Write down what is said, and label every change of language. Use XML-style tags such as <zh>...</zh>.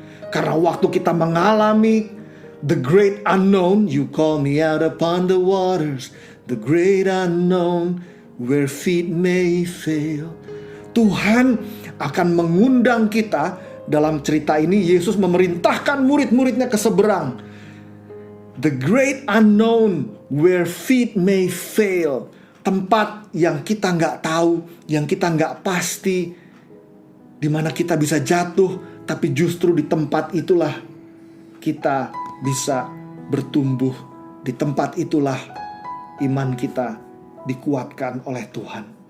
<id>Karena waktu kita mengalami</id> <en>the great unknown, you call me out upon the waters, the great unknown, where feet may fail.</en> <id>Tuhan akan mengundang kita. Dalam cerita ini Yesus memerintahkan murid-muridnya ke seberang.</id> <en>The great unknown, where feet may fail.</en> <id>Tempat yang kita gak tahu, yang kita gak pasti, di mana kita bisa jatuh, tapi justru di tempat itulah kita bisa bertumbuh. Di tempat itulah iman kita dikuatkan oleh Tuhan.</id>